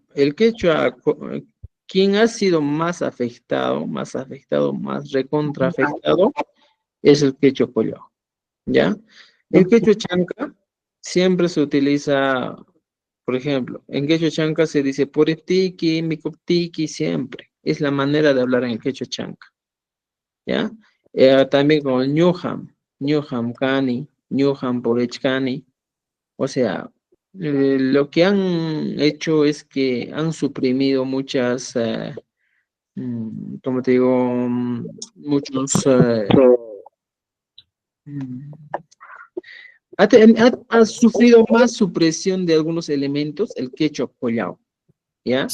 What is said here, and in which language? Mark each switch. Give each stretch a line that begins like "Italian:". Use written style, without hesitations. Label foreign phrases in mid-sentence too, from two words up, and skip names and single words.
Spanish: El quechua, quien ha sido más afectado, más recontra afectado, es el quechua collao, ¿ya? El quechua chanca siempre se utiliza, por ejemplo, en quechua chanca se dice
Quechua: puritiki, mikoptiki,
Spanish: siempre. Es la manera de hablar en el quechua chanca, ¿ya? También con
Quechua: ñuham kani, ñuham porechkani.
Spanish: O sea, lo que han hecho es que han suprimido muchas, como te digo, muchos, mm, ha sufrido más supresión de algunos elementos, el quechua collao, ¿ya?